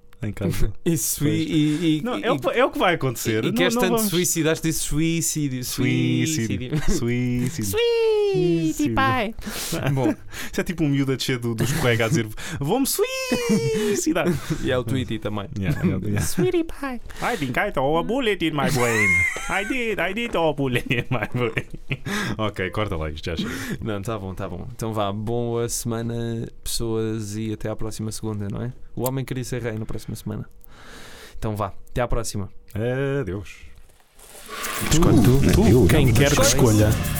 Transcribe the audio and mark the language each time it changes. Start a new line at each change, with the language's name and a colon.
Portuguese: Em casa. E é o que vai acontecer. E queres tanto suicídio? Acho que disse suicídio. Suicídio. Suicídio, pai. Bom, isso é tipo um miúdo a descer dos colegas a dizer: vou-me suicidar. E é o Tweety também.
English: Sweetie pie. I think I saw a bullet in my brain. I did saw a bullet in my brain.
Portuguese: Ok, corta lá isto, já chega. Não, tá bom. Então vá, boa semana, pessoas, e até à próxima segunda, não é? O Homem Queria Ser Rei na próxima semana. Então vá, até à próxima. Adeus. Escolhe tu, tu, tu, quem quer que escolha.